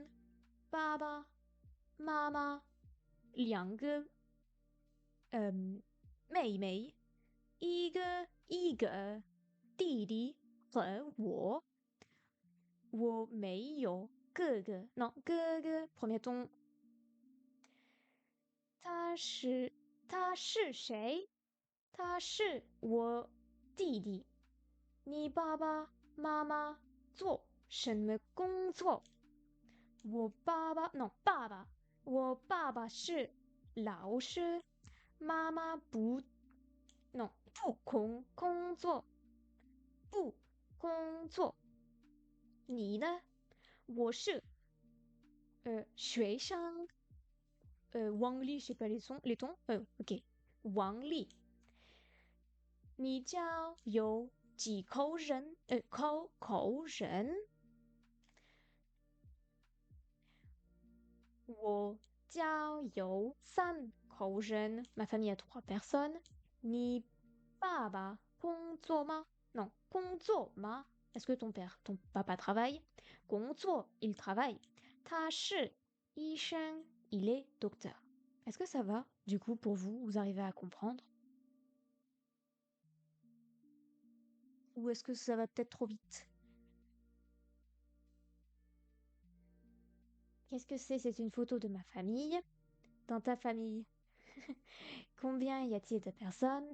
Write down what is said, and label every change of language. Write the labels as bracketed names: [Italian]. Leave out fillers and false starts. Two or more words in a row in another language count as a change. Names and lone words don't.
[Chinese] 爸爸妈妈2个妹妹一个弟弟和我。我没有哥哥。Non, 哥哥 [French] premier ton. [Chinese] 他是谁？他是我弟弟。你爸爸妈妈做什么工作？我爸爸 non 爸爸，我爸爸是老师，妈妈不 non 不工作，不工作。你呢？我是学生。 [French] 王丽，je sais pas les tons. [Chinese] OK， 王丽。你家有几口人？口人。我家有3口人。 [French] Ma famille a 3 personnes. [Chinese] 你爸爸工作吗？ Non, 工作吗？ [French] Est-ce que ton papa travaille? 工作 il travaille. [Chinese] 他是医生 [French] il est docteur. Est-ce que ça va, du coup, pour vous? Vous arrivez à comprendre? Ou est-ce que ça va peut-être trop vite? Qu'est-ce que c'est? C'est une photo de ma famille. Dans ta famille, combien y a-t-il de personnes?